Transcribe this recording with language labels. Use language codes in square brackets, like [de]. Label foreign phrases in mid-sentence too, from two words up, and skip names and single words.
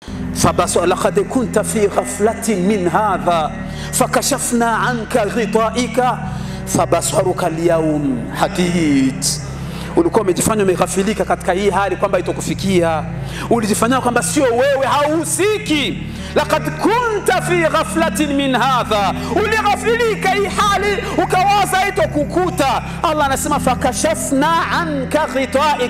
[ar] فبس لقد كنت في غفلة من هذا فكشفنا عنك غطائك فبصرك اليوم حديد. [sw] Ulikuwa umejifanya umeghafilika katika hii hali kwamba itokufikia. Ulijifanya kwamba sio wewe, hausiki. [ar] لقد كنت في غفلة من هذا. [sw] Ulighafilika hii hali ukawaza itokukuta. Allah anasema [ar] فكشفنا عنك غطاءك.